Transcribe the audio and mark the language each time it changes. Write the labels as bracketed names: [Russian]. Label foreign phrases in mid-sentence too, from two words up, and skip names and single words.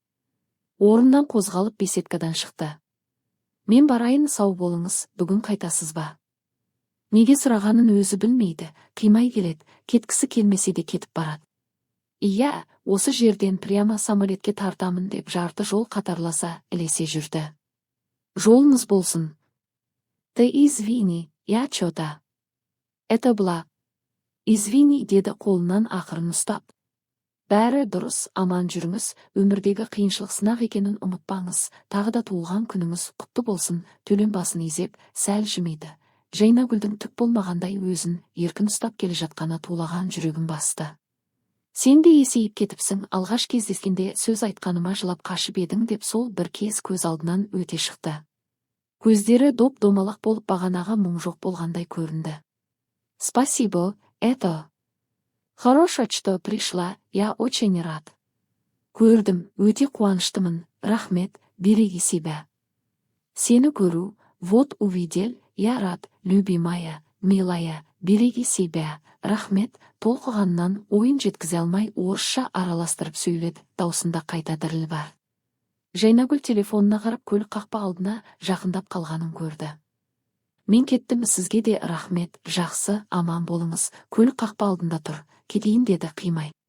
[Kazakh] Орыннан қозғалып беседкадан шықты. Мен барайын, сау болыңыз, бүгін қайтасыз ба? Неге сұрағанын өзі білмейді, қимай келеді, кеткісі келмесе де кетіп барады. Иә, осы жерден прямо самолетке тартамын деп жарты жол қатарласа ілесе жүрді. Жолыңыз болсын. [Russian] Ты извини, я чё-то. Это была. Извини, [Kazakh] деді қолынан ақырын ұстап. Бәрі дұрыс, аман жүріңіз, өмірдегі қиыншылық сынақ екенін ұмытпаңыз, тағы да туылған күніңіз құтты болсын. Төлен басын изеп, сәл жымиды. Жайнагүлдің түк болмағандай өзін еркін ұстап келе жатқаны тулаған жүрегін басты. Сен де есейіп кетіпсің, алғаш кездескенде сөз айтқаныма жылап қашып едің, деп сол бір кез көз алдынан өте шықты. Көздері доп-домалақ болып бағанаға мұң жоқ болғандай көрінді. [Russian] Спасибо, это. Хорошо, что пришла, я очень рад. [Kazakh] Көрдім, өте қуаныштымын, рахмет, [Russian] береги себя. [Kazakh] Сені көру, [Russian] вот увидел, я рад, любимая, милая, береги себя, [Kazakh] рахмет. Толқығаннан ойын жеткізе алмай орысша араластырып сөйледі, даусында қайта діріл бар. Жайнагүл телефонына қарап көлік қақпа алдына жақындап қалғанын көрді. Мен кеттім, сізге де рахмет, жақсы, аман болыңыз, көлік қақпа алдында тұр, кетейін, деді қимай.